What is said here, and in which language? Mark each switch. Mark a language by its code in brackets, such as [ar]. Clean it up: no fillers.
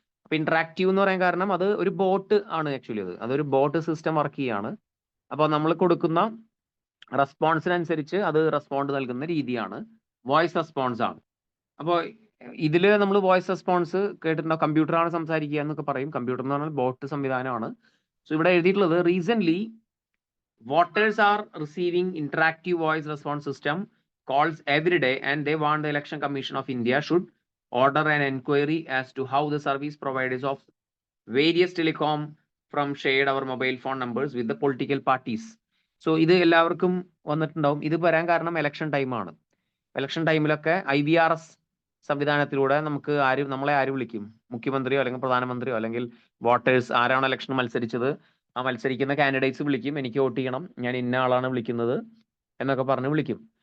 [ml] അപ്പോൾ ഇന്ററാക്റ്റീവ് എന്ന് പറയാൻ കാരണം അത് ഒരു ബോട്ട് ആണ്. ആക്ച്വലി അതൊരു ബോട്ട് സിസ്റ്റം വർക്ക് ചെയ്യാണ്. അപ്പോൾ നമ്മൾ കൊടുക്കുന്ന റെസ്പോൺസിനനുസരിച്ച് അത് റെസ്പോണ്ട് നൽകുന്ന രീതിയാണ്, വോയിസ് റെസ്പോൺസ് ആണ്. അപ്പോൾ ഇതിൽ നമ്മൾ വോയിസ് റെസ്പോൺസ് കേട്ടിട്ടുണ്ടോ, കമ്പ്യൂട്ടറാണ് സംസാരിക്കുക എന്നൊക്കെ പറയും. കമ്പ്യൂട്ടർ എന്ന് പറഞ്ഞാൽ ബോട്ട് സംവിധാനമാണ്. [en] so [ml] ഇവിടെ എഴുതിയിട്ടുള്ളത്, [en] Recent voters are receiving interactive voice response system calls every day and they want the Election Commission of India should order an enquiry as to how the service providers of various telecom from shared our mobile phone numbers with the political parties. [ml] So ഇത് എല്ലാവർക്കും വന്നിട്ടുണ്ടാവും. ഇത് വരാൻ കാരണം election time ആണ്. election ടൈമിലൊക്കെ IVRS സംവിധാനത്തിലൂടെ നമുക്ക് നമ്മളെ ആര് വിളിക്കും? മുഖ്യമന്ത്രിയോ അല്ലെങ്കിൽ പ്രധാനമന്ത്രിയോ അല്ലെങ്കിൽ വോട്ടേഴ്സ് ആരാണ് ഇലക്ഷൻ മത്സരിച്ചത് ആ മത്സരിക്കുന്ന കാൻഡിഡേറ്റ്സ് വിളിക്കും, എനിക്ക് വോട്ട് ചെയ്യണം, ഞാൻ ഇന്ന ആളാണ് വിളിക്കുന്നത് എന്നൊക്കെ പറഞ്ഞ് വിളിക്കും.